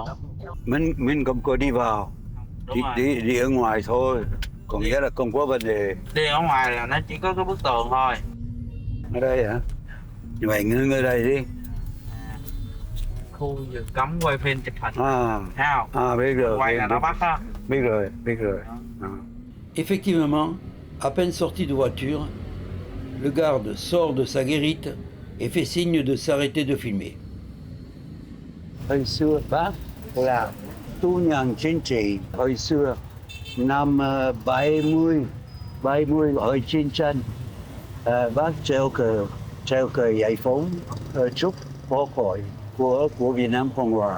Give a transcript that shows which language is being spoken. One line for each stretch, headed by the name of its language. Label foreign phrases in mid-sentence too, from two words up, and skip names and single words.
Vietnamese: Mình không có đi vào, đi ở ngoài thôi, còn nghĩa là không có vấn đề. Đi ở ngoài là nó chỉ có cái bức tường thôi. Ở đây hả? Vậy ngưng ở đây đi. Khu vực cấm quay phim chụp hình. Thấy không? Biết rồi. Quay là nó bắt đó. Biết rồi.
French: Effectivement, à peine sorti de voiture, le garde sort de sa guérite et fait signe de s'arrêter de filmer.
Vietnamese: Hồi xưa bác là tù nhân chính trị. Hồi xưa năm 70 ở chiến tranh, bác treo cờ giải phóng trước quốc hội của Việt Nam Cộng Hòa.